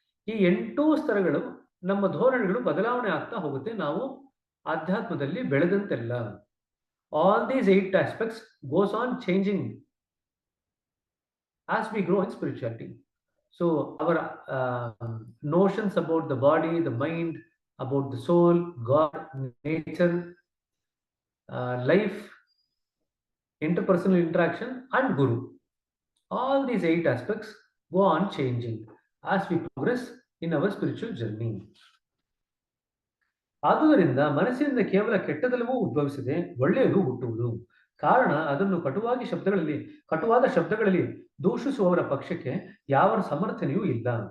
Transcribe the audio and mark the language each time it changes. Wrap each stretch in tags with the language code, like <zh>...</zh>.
<kn>ಈ 8 ಸ್ತರಗಳು ನಮ್ಮ ಧೋರಣೆಗಳು ಬದಲಾವಣೆ ಆಗ್ತಾ ಹೋಗುತ್ತೆ ನಾವು ಆಧ್ಯಾತ್ಮದಲ್ಲಿ ಬೆಳೆದಂತೆಲ್ಲ.</kn> <en>All these 8 aspects goes on changing as we grow in spirituality. So our notions about the body, the mind, about the soul, God, nature, life, interpersonal interaction and Guru, all these 8 aspects go on changing as we progress in our spiritual journey.</en> <kn>ಆದುದರಿಂದ ಮನಸ್ಸಿನಿಂದ ಕೇವಲ ಕೆಟ್ಟದೆಲ್ಲವೂ ಉದ್ಭವಿಸದೆ ಒಳ್ಳೆಯದು ಹುಟ್ಟುವುದು. ಕಾರಣ ಅದನ್ನು ಕಟುವಾದ ಶಬ್ದಗಳಲ್ಲಿ ದೂಷಿಸುವವರ ಪಕ್ಷಕ್ಕೆ ಯಾವ ಸಮರ್ಥನೆಯೂ ಇಲ್ಲ.</kn>